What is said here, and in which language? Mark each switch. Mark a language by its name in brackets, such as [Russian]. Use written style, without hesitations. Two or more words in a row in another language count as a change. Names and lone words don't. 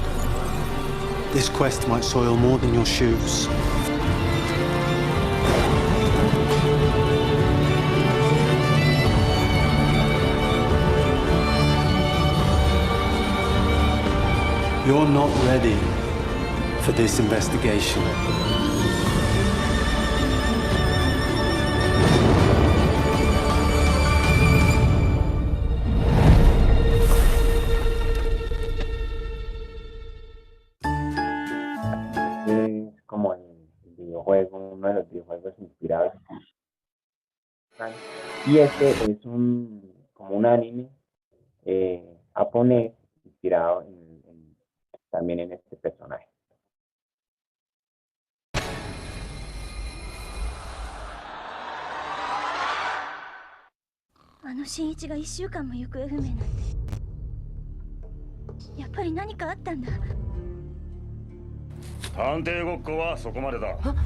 [English] This quest might soil more than your shoes. You're not ready for this investigation. [Spanish] Es como el videojuego, uno de los videojuegos inspirados. Y este es como un anime japonés inspirado también en este personaje. [Japanese] Shin Ichiが1週間も行方不明なんて。やっぱり何かあったんだ。探偵ごっこはそこまでだ。